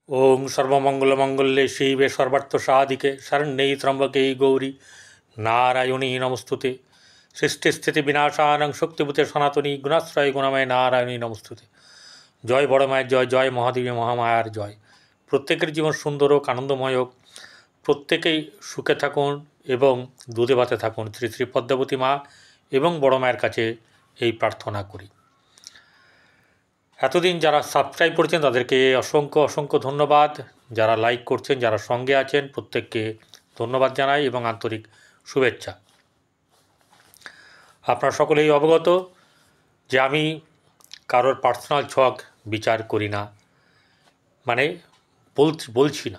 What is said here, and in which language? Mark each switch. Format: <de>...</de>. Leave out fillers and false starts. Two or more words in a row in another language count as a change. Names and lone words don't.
<sa>ओं सर्वमंगलमंगल्ये शिवे सर्वार्थसाधिके शरण्ये त्र्यंबके गौरी नारायणी नमस्तुते सृष्टिस्थिति विनाशानं शक्तिभूते सनातनी गुणाश्रय गुणमय नारायणी नमस्तुते।</sa> <bn>জয় বড় মায়ের জয়, জয় মহাদেবী মহামায়ার জয়। প্রত্যেকের জীবন সুন্দর হোক, আনন্দময় হোক, প্রত্যেকেই সুখে থাকুন এবং দুধে ভাতে থাকুন। শ্রী শ্রী পদ্মাবতী মা এবং বড় মায়ের কাছে এই প্রার্থনা করি। এতদিন যারা সাবস্ক্রাইব করেছেন তাদেরকে অসংখ্য অসংখ্য ধন্যবাদ। যারা লাইক করছেন, যারা সঙ্গে আছেন, প্রত্যেককে ধন্যবাদ জানাই এবং আন্তরিক শুভেচ্ছা। আপনারা সকলেই অবগত যে আমি কারোর পার্সোনাল ছক বিচার করি না, মানে বলছি না।</bn>